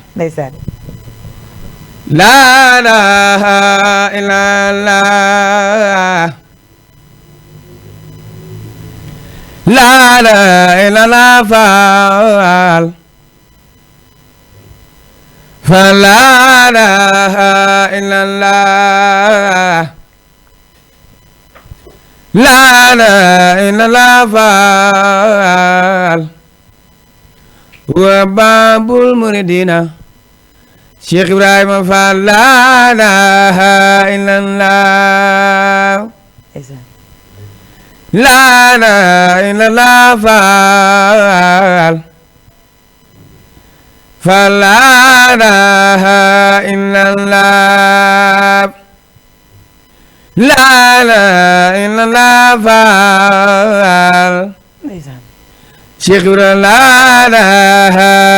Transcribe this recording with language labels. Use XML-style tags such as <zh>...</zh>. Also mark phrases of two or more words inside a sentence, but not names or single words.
<wo>ndeysaan.</wo> <ar>لا إله إلا الله لا إله إلا الله فلا إله إلا الله لا إله إلا الله فال وباب المريدين Cheikh Ibrahima Fall la ilaha illallah لا إله إلا الله Fall Fall لا إله إلا الله لا إله إلا الله Fall Cheikh Ibrahima لا إله</ar>